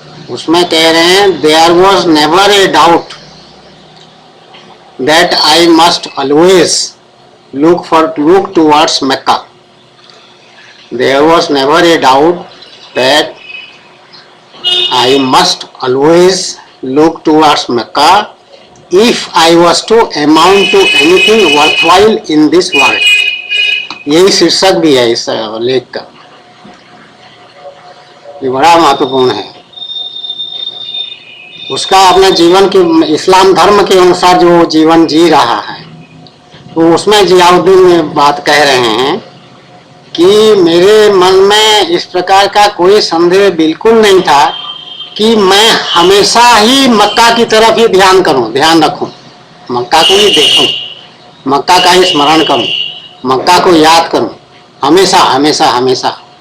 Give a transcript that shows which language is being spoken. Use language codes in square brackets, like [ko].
[hi] उसमें कह रहे हैं [en] There was never a doubt that I must always look towards Mecca. There was never a doubt that I must always look towards Mecca if I was to amount to anything worthwhile in this world. [hi] यही शीर्षक भी है इस लेख का। ये बड़ा महत्वपूर्ण है। उसका अपने जीवन के इस्लाम धर्म के अनुसार जो जीवन जी रहा है, तो उसमें जियाउद्दीन बात कह रहे हैं कि मेरे मन में इस प्रकार का कोई संदेह बिल्कुल नहीं था कि मैं हमेशा ही मक्का की तरफ ही ध्यान करूं, ध्यान रखूं, मक्का को ही देखूं, मक्का का ही स्मरण करूं, मक्का को याद करूं, हमेशा हमेशा हमेशा।